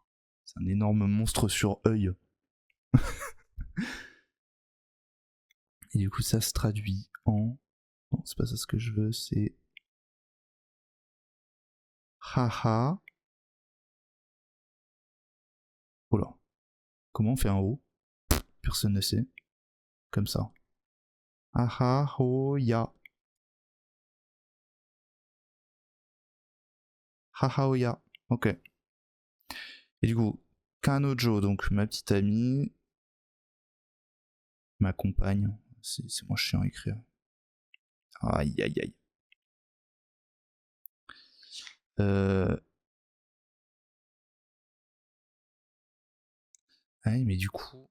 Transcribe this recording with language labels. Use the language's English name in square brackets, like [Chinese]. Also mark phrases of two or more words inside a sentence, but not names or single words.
[French] C'est un énorme monstre sur œil. Et du coup, ça se traduit en... Non, c'est pas ça ce que je veux, c'est... Haha. Oh là. Comment on fait un O? Personne ne sait. Comme ça. Haha, ho, ya. Haha, ho, ya. Ok. Et du coup, Kanojo, donc ma petite amie, ma compagne, c'est moins chiant à écrire. Aïe aïe aïe. Ah oui, mais du coup...